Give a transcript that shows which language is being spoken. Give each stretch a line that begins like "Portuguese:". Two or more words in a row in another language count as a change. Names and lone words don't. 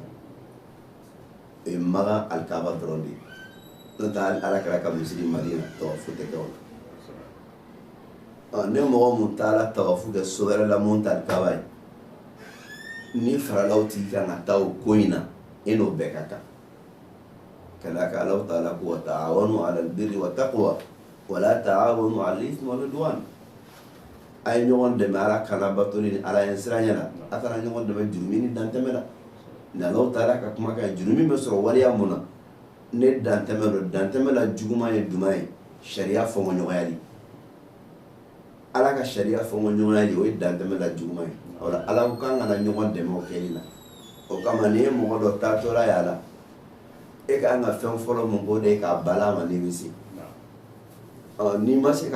Bambara: o ye magan alikaba dɔrɔn de ye n'o tɛ ala kɛra ka misiri madina tawafu tɛ kɛ o la ne mɔgɔ mun taara tawafu kɛ so wɛrɛ la mun tɛ alikaba ye ni faralaw t'i kan ka taa o ko in na e n'o bɛɛ ka kan ka d'a kan Alahu taala ko
Arabic: وتعاونوا على البر والتقوى ولا تعاونوا على الإثم والعدوان
Bambara: a ye ɲɔgɔn dɛmɛ ala kana batoli ni ala ye siranya la a kana ɲɔgɔn dɛmɛ jurumi ni dantɛmɛ la ni Alahu taala ka kumakan jurumi bɛ sɔrɔ waleya mun na ne dantɛmɛ do dantɛmɛ la juguman ye duman ye sariya fɔɲɔgɔnyali ala ka sariya fɔɲɔgɔnyali o ye dantɛmɛ la juguman ye wala ala ko kan kana ɲɔgɔn dɛmɛ o kɛli la o kama ni ye mɔgɔ dɔ taatɔla y'a la e ka kan ka fɛn fɔlɔ mun ko de ye k'a bala ma n'i bɛ se n'i ma se